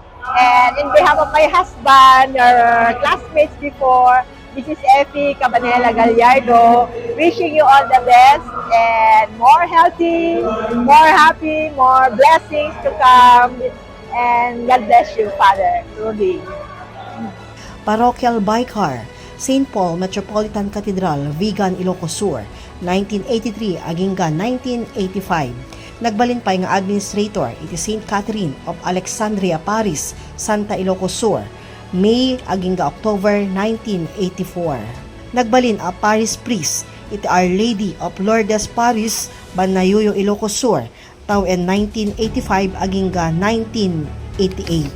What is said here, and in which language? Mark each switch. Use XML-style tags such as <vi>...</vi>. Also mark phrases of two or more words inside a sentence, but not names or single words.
<en>And in behalf of my husband, your classmates before, this is Effie Cabanela Gallardo, wishing you all the best and more healthy, more happy, more blessings to come. And God bless you, Father Rudy. Parochial Vicar, St. Paul Metropolitan Cathedral,</en> <ilo>Vigan, Ilocos Sur, 1983 aging 1985. Nagbalin pa nga administrator iti St. Catherine of Alexandria Parish, Santa Ilocos Sur, May aging October 1984. Nagbalin a</ilo> <en>Parish priest</en> <ilo>iti Our Lady of Lourdes Parish, Banayuyo, Ilocos Sur, taon 1985 aging 1988.</ilo>